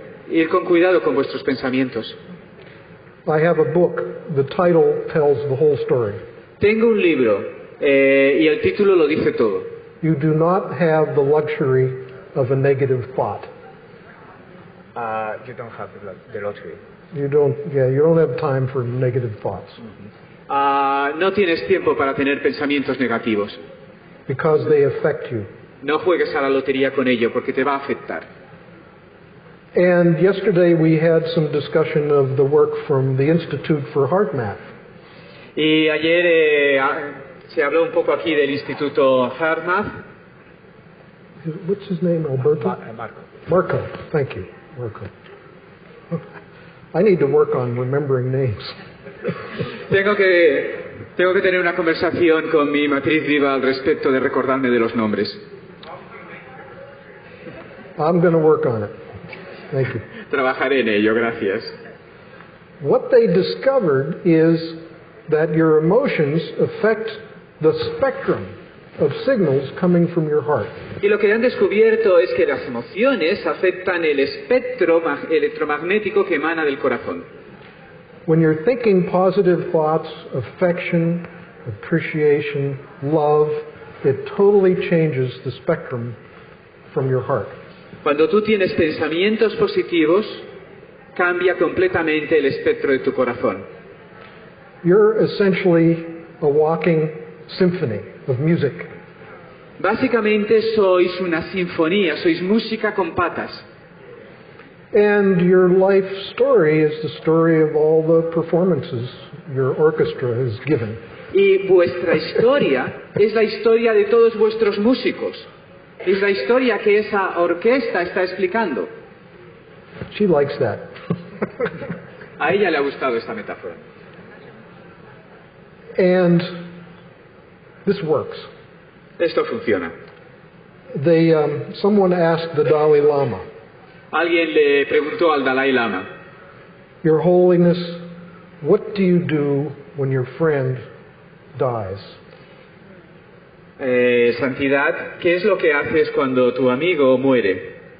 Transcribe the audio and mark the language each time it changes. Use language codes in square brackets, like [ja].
[es] Ir con cuidado con vuestros pensamientos. [en] I have a book. The title tells the whole story. [es] Tengo un libro y el título lo dice todo. [en] You do not have the luxury of a negative thought. You don't have the lottery. You don't have time for negative thoughts. [es] No tienes tiempo para tener pensamientos negativos. [en] Because they affect you. [es] No juegues a la lotería con ello porque te va a afectar. [en] And yesterday we had some discussion of the work from the Institute for HeartMath. [es] Y ayer se habló un poco aquí del Instituto HeartMath. [en] What's his name? Alberto? Marco. Marco. Thank you, Marco. I need to work on remembering names. [es] Tengo que tener una conversación con mi matriz viva al respecto de recordarme de los nombres. [en] I'm going to work on it. Thank you. [es] Trabajaré en ello, gracias. [en] What they discovered is that your emotions affect the spectrum of signals coming from your heart. [es] Y lo que han descubierto es que las emociones afectan el espectro electromagnético que emana del corazón. [en] When you're thinking positive thoughts, affection, appreciation, love, it totally changes the spectrum from your heart. [es] Cuando tú tienes pensamientos positivos, cambia completamente el espectro de tu corazón. [en] You're essentially a walking symphony of music. [es] Básicamente sois una sinfonía, sois música con patas. [en] And your life story is the story of all the performances your orchestra has given. [es] Y vuestra historia es la historia de todos vuestros músicos. Es la historia que esa orquesta está explicando. [en] She likes that. [es] A ella le ha gustado esta metáfora. [en] And this works. [es] Esto funciona. [en] Someone asked the Dalai Lama, [es] Alguien le preguntó al Dalai Lama, [en] Your Holiness, what do you do when your friend dies? [es] Santidad, ¿qué es lo que haces cuando tu amigo muere?